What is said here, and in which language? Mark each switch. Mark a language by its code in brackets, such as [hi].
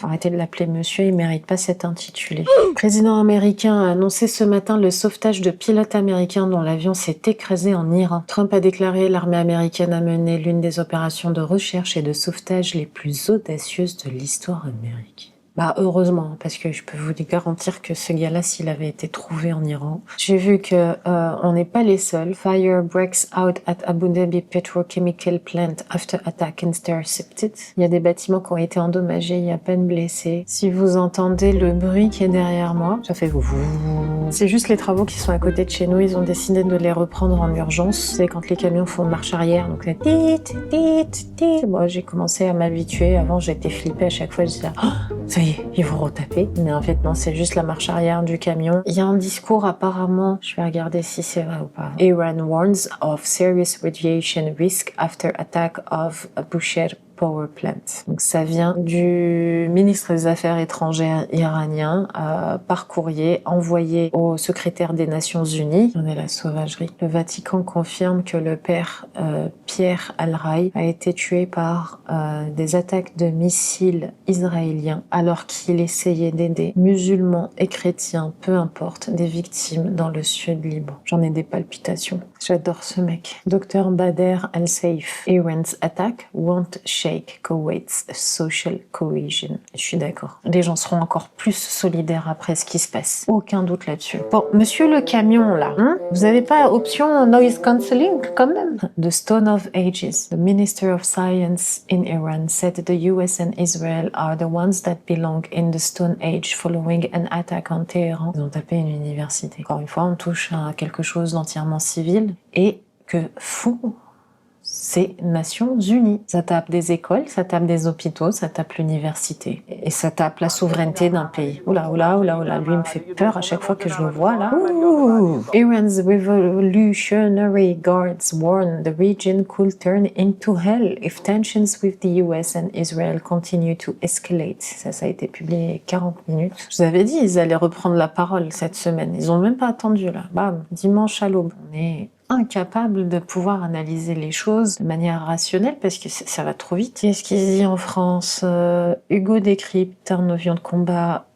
[fr] Arrêtez de l'appeler monsieur, il mérite pas cet intitulé. Le président américain a annoncé ce matin le sauvetage de pilotes américains dont l'avion s'est écrasé en Iran. Trump a déclaré l'armée américaine a mené l'une des opérations de recherche et de sauvetage les plus audacieuses de l'histoire américaine. Bah heureusement, parce que je peux vous garantir que ce gars-là, s'il avait été trouvé en Iran, j'ai vu que on n'est pas les seuls. [en] Fire breaks out at Abu Dhabi Petrochemical Plant after attack intercepted. [fr] Il y a des bâtiments qui ont été endommagés, il y a peine blessés. Si vous entendez le bruit qui est derrière moi, ça fait vous. C'est juste les travaux qui sont à côté de chez nous. Ils ont décidé de les reprendre en urgence. C'est quand les camions font marche arrière, donc c'est tit. Bon, j'ai commencé à m'habituer. Avant, j'étais flippée à chaque fois. Je disais, oh, ça y est, ils vont retaper. Mais en fait, non, c'est juste la marche arrière du camion. Il y a un discours apparemment, je vais regarder si c'est vrai ou pas. [en] Iran warns of serious radiation risk after attack of a Bushehr Power Plant. [fr] Donc ça vient du ministre des Affaires étrangères iranien par courrier envoyé au secrétaire des Nations Unies. On est la sauvagerie. Le Vatican confirme que le père Pierre Al-Rai a été tué par des attaques de missiles israéliens alors qu'il essayait d'aider musulmans et chrétiens, peu importe, des victimes dans le sud Liban. J'en ai des palpitations. J'adore ce mec. Dr Bader Al-Saif. [en] Iran's attack won't shake Kuwait's social cohesion. [fr] Je suis d'accord. Les gens seront encore plus solidaires après ce qui se passe. Aucun doute là-dessus. Bon, monsieur le camion là, vous avez pas option noise cancelling quand même? [en] The Stone of Ages. The Minister of Science in Iran said the US and Israel are the ones that belong in the Stone Age following an attack on Tehran. [fr] Ils ont tapé une université. Encore une fois, on touche à quelque chose d'entièrement civil et que fou. C'est Nations Unies. Ça tape des écoles, ça tape des hôpitaux, ça tape l'université. Et ça tape la souveraineté d'un pays. Oula. Lui, il me fait peur à chaque fois que je le vois, là. Ouh. [en] Iran's Revolutionary Guards warn the region could turn into hell if tensions with the US and Israel continue to escalate. [fr] Ça a été publié il y a 40 minutes. Je vous avais dit, ils allaient reprendre la parole cette semaine. Ils ont même pas attendu, là. Bam, dimanche à l'aube. On est incapable de pouvoir analyser les choses de manière rationnelle parce que ça va trop vite. Qu'est-ce qu'ils disent en France? Hugo décrypte un avion de combat.